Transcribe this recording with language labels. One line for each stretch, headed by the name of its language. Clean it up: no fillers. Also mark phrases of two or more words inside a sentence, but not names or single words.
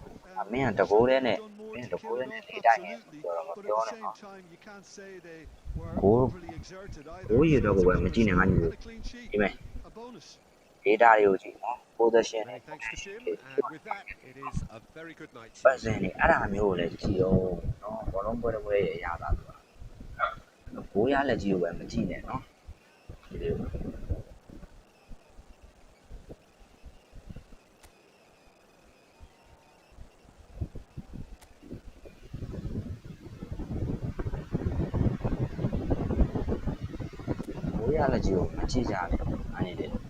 English: Man, the Should goal they in have it. done more Man, to the kill goal it in off? it. Absolutely. But at the same time, you can't say they were Goal. overly exerted either. Goal you So talk it's a about, good Machine result and and a clean sheet. Amen. A bonus. Data UG, possession. Many thanks to Jim, and with that, it is a very good night to you.
Burmese: ပတ်စံနေအဲ့ဒါမျိုးကိုလည်းကြည့်အောင်နော်ဘောလုံးပွဲတစ်ပွဲရရတာဆိုတာဘိုးရလက်ကြီးကိုပဲမကြည့်နဲ့နော်ဒီလို ဘိုးရလက်ကြီးကိုမကြည့်ကြနဲ့အဲ့ဒီလေ